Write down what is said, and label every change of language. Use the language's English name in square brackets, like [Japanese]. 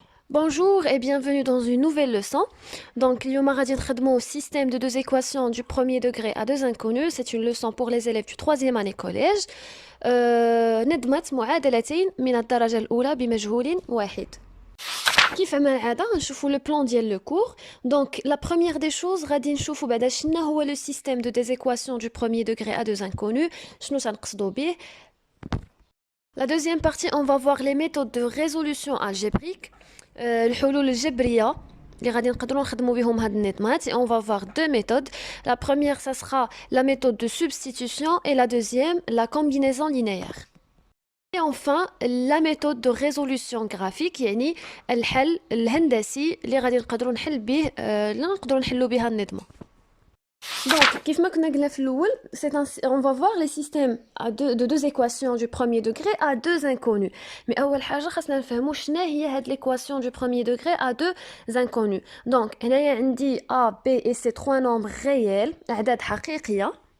[French] Bonjour et bienvenue dans une nouvelle leçon. Donc, [Arabic] اليوم غادي نخدموا [French] au système de deux équations du premier degré à deux inconnus. C'est une leçon pour les élèves du troisième année collège. [Arabic] ندمت معادلتين من الدرجة الأولى بمجهول واحد. كيف ما العادة نشوفوا [French] le plan [Arabic] ديال [French] le cours. Donc, la première des choses [Arabic] غادي نشوفوا بعدا شنو هو [French] le système de deux équations du premier degré à deux inconnus. [Arabic] شنو تنقصدوا به. [French] La deuxième partie, on va voir les méthodes de résolution algébrique. [Arabic] الحلول الجبرية اللي غادي نقدروا نخدموا بهم هاد النظامات. [French] Et on va voir deux méthodes. La première, ça sera la méthode de substitution et la deuxième, la combinaison linéaire. Et enfin, la méthode de résolution graphique [Arabic] يعني الحل الهندسي اللي غادي نقدروا نحل به اللي نقدروا نحلوا بها النظام. [French] Donc, [Arabic] كيف ما كنا قلنا في الأول, [French] on va voir les systèmes de deux équations du premier degré à deux inconnus. Mais [Arabic] أول حاجة خاصنا نفهموا شنو هي هاد [French] l'équation du premier degré à deux inconnus. Donc, [Arabic] هنايا عندي [French] A, B et C trois nombres réels, [Arabic] أعداد حقيقية.